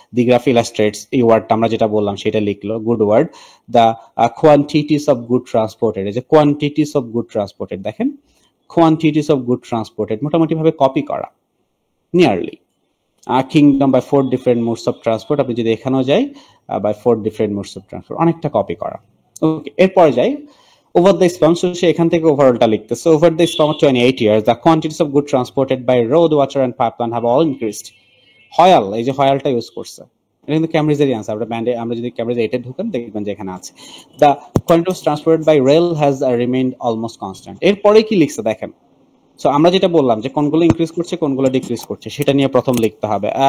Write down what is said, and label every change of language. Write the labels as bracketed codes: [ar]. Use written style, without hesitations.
[en] The graph illustrates [bn] এই ওয়ার্ডটা আমরা যেটা বললাম সেটা লিখলো, [en] good word. The quantities of good transported, এই যে quantities of good transported, দেখেন quantities of good transported [bn] মোটামুটি ভাবে কপি করা, [en] nearly. Kingdom by 4 different modes of transport, [bn] আপনি যদি এখানেও যাই [en] by 4 different modes of transport, [bn] অনেকটা কপি করা। ওকে, এরপরে যাই [en] over the span, so [bn] সে এখান থেকে ওভারঅলটা লিখতেছে, [en] over the span of 28 years the quantities of good transported by road, water and pipeline have all increased. [bn] হয়াল, এই যে হয়ালটা ইউজ করছে, এটা কিন্তু ক্যামব্রিজেরই আনসার। আমরা যদি ক্যামব্রিজ 8 এ ঢুকেন দেখবেন যে এখানে আছে [en] the quantities transported by rail has remained almost constant। [bn] এরপরে কি লিখছে দেখেন, সো আমরা যেটা বললাম যে কোনগুলো ইনক্রিজ করছে কোনগুলো ডিক্রিজ করছে সেটা নিয়ে প্রথম লিখতে হবে।